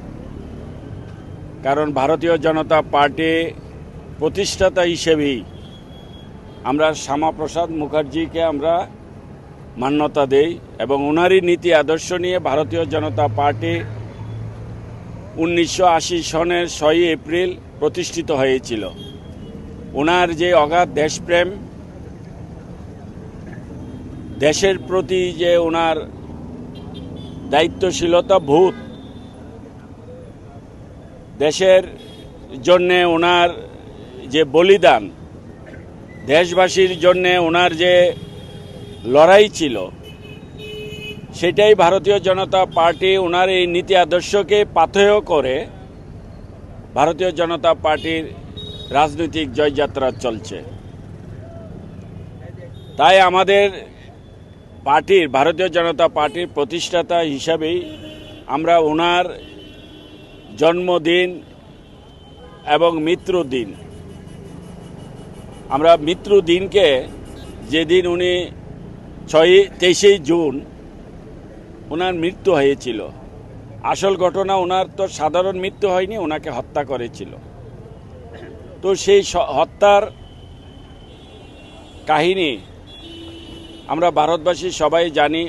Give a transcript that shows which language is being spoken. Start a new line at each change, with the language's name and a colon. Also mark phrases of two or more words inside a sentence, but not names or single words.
Bangla: কারণ ভারতীয় জনতা পার্টি প্রতিষ্ঠাতা হিসেবেই আমরা শ্যামাপ্রসাদ মুখার্জী কে আমরা মান্যতা দিই এবং ওনারই নীতি আদর্শ নিয়ে ভারতীয় জনতা পার্টি 1980 সনের 6 এপ্রিল প্রতিষ্ঠিত হয়েছিল। উনার যে অগাধ দেশপ্রেম দেশের প্রতি যে উনার দায়িত্বশীলতা ভূত দেশের জন্য উনার যে বলিদান দেশবাসীর জন্য উনার যে লড়াই ছিলো সেটাই ভারতীয় জনতা পার্টি উনার এই নীতি আদর্শকে পাথেয় করে ভারতীয় জনতা পার্টির রাজনৈতিক जयযাত্রা চলছে। তাই আমাদের পার্টির ভারতীয় জনতা পার্টির প্রতিষ্ঠাতা হিসাবেই আমরা ওনার জন্মদিন এবং মৃত্যুদিন আমরা মৃত্যুদিনকে যেদিন উনি 23 জুন উনার মৃত্যু হয়েছিল। আসল ঘটনা উনার তো সাধারণ মৃত্যু হয়নি, উনাকে হত্যা করেছিল। তো সেই হত্যার কাহিনী আমরা ভারতবাসী সবাই জানি।